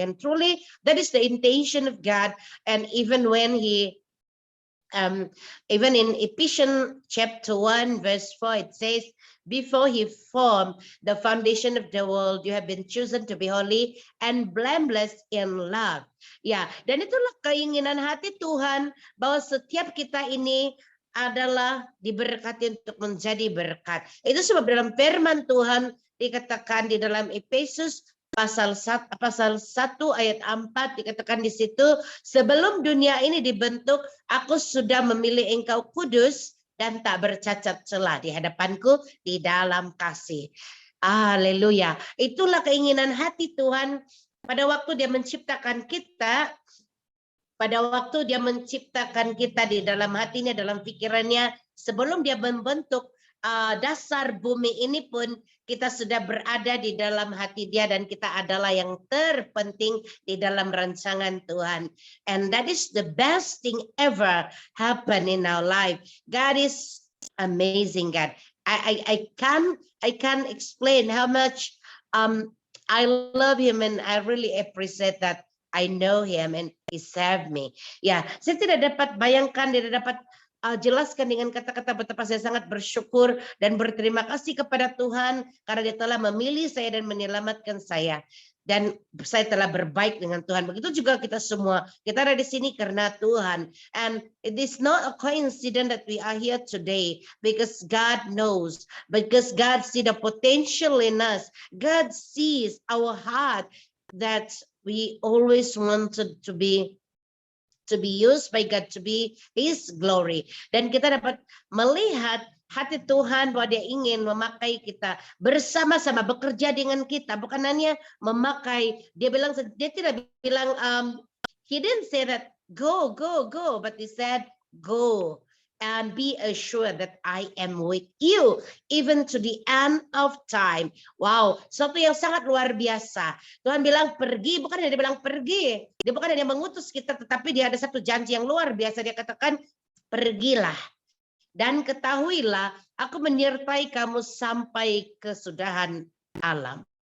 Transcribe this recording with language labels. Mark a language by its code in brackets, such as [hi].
[en] And truly, that is the intention of God. And even when he, even in Ephesians chapter 1, verse 4, it says, before he formed the foundation of the world, you have been chosen to be holy and blameless in love. [id] Ya, dan itulah keinginan hati Tuhan, bahwa setiap kita ini adalah diberkati untuk menjadi berkat. Itu sebab dalam firman Tuhan dikatakan di dalam Efesus pasal 1 ayat 4 dikatakan di situ, sebelum dunia ini dibentuk, aku sudah memilih engkau kudus dan tak bercacat celah di hadapanku di dalam kasih. Haleluya. Itulah keinginan hati Tuhan pada waktu dia menciptakan kita. Pada waktu dia menciptakan kita di dalam hatinya, dalam pikirannya, sebelum dia membentuk dasar bumi ini pun, kita sudah berada di dalam hati dia dan kita adalah yang terpenting di dalam rancangan Tuhan. [en] And that is the best thing ever happen in our life. God is amazing, God. I can't explain how much I love him, and I really appreciate that I know him and he saved me. [id] Ya, saya tidak dapat bayangkan, tidak dapat jelaskan dengan kata-kata betapa saya sangat bersyukur dan berterima kasih kepada Tuhan karena dia telah memilih saya dan menyelamatkan saya. Dan saya telah berbaik dengan Tuhan. Begitu juga kita semua. Kita ada di sini karena Tuhan. [en] And it is not a coincidence that we are here today, because God knows, because God sees the potential in us. God sees our heart that we always wanted to be used by God, to be His glory. [id] Dan kita dapat melihat hati Tuhan bahwa dia ingin memakai kita bersama-sama, bekerja dengan kita, bukan hanya memakai. Dia tidak bilang, [en] he didn't say that go, but he said go and be assured that I am with you even to the end of time. [id] Wow, sesuatu yang sangat luar biasa. Tuhan bilang pergi, bukan hanya dia bilang pergi. Dia bukan hanya mengutus kita, tetapi dia ada satu janji yang luar biasa. Dia katakan, pergilah dan ketahuilah aku menyertai kamu sampai kesudahan alam.